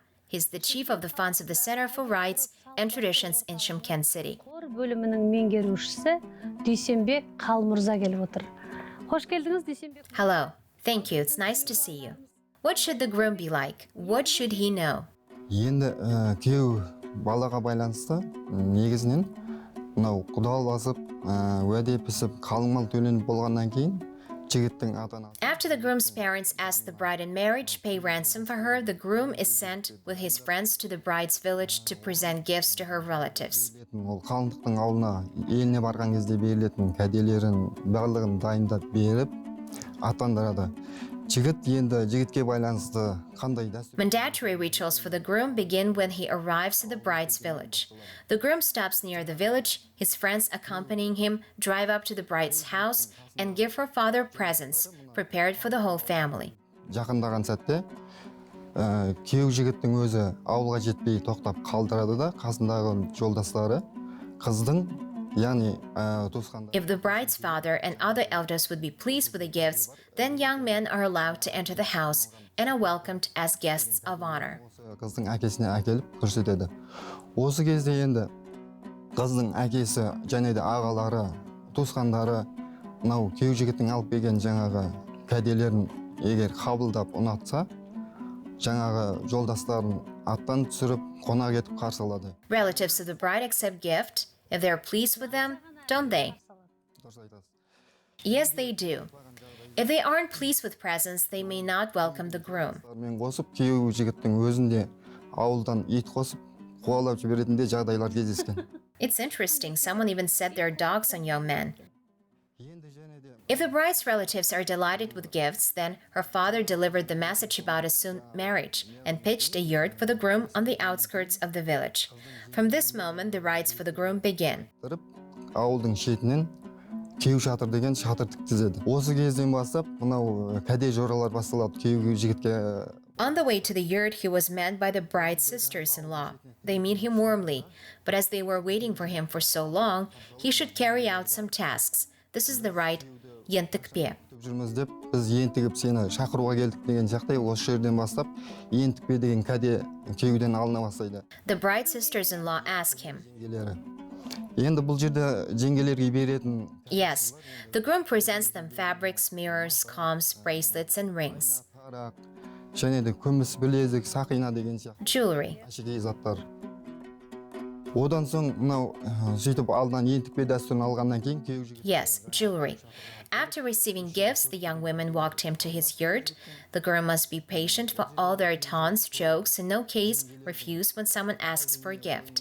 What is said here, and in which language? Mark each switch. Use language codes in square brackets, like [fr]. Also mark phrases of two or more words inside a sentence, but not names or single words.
[en] He's the chief of the funds of the Center for Rights and Traditions in Shymkent City. Hello. Thank you. It's nice to see you. What should the groom be like? What should he know? [kk] Енді күйеу балаға байланысты негізінен мынау құдаласып, уәде пісіп, қалыңмал төленіп болғаннан кейін жігіттің ата-анасы. [en] After the groom's parents ask the bride in marriage, pay ransom for her, the groom is sent with his friends to the bride's village to present gifts to her relatives. [kk] Ол қалыңдықтың ауылына, еліне барған кезде берілетін кәделерін барлығын дайындап беріп, аттандырады. Жігітке байланысты қандай дәстүр? [en] Mandatory rituals for the groom begin when he arrives at the bride's village. The groom stops near the village, his friends accompanying him drive up to the bride's house and give her father presents prepared for the whole family. [kk] Жақындаған сәтте күйеу жігіттің өзі ауылға жетпей тоқтап қалдырады да, қасындағы жолдастары қыздың, яғни туысқандар. [en] If the bride's father and other elders would be pleased with the gifts, then young men are allowed to enter the house and are welcomed as guests of honor. [kk] Қыздың әкесіне әкеліп көрсетеді. Осы кезде енді қыздың әкесі және де ағалары, туысқандары мынау күйеу жігіттің алып келген жаңағы кәделерін егер қабылдап ұнатса, жаңағы жолдастарын аттан түсіріп, қонақ етіп қарсы алады. [en] Relatives of the bride accept gift if they are pleased with them, don't they? Yes, they do. If they aren't pleased with presents, they may not welcome the groom. [kk] Мен қосып, күйеу жігіттің өзінде ауылдан ит қосып, қуалап жіберетінде жағдайлар кездескен. [en] It's interesting. Someone even set their dogs on young men. If the bride's relatives are delighted with gifts, then her father delivered the message about a soon marriage and pitched a yurt for the groom on the outskirts of the village. From this moment, the rites for the groom begin. [kk] Ауылдың шетінен күйеу шатыр деген шатыр тіктізеді. Осы кезден бастап, мынау кәде жоралар басталады күйеу жігітке. [en] On the way to the yurt, he was met by the bride's sisters-in-law. They meet him warmly, but as they were waiting for him for so long, he should carry out some tasks. This is the rite ентікпе. [kk] Жүрміз деп, біз ентігіп сені шақыруға келдік деген жағдай осы жерден бастап, ентікпе деген кәде күйеуден алына бастайды. [en] The bride's sisters-in-law ask him. [kk] Енді бұл жерде жеңгелерге беретін. [en] Yes, the groom presents them fabrics, mirrors, combs, bracelets, and rings. [kk] Және де күміс, білезік, сақина деген сияқты. [en] Jewelry. [kk] Әшекей заттар. Одан соң мынау сөйтіп алдан ентікпе дәстүрін алғаннан кейін күйеу жігіт. [en] Yes, jewelry. After receiving gifts, the young women walked him to his yurt. The groom must be patient for all their taunts, jokes, in no case refuse when someone asks for a gift.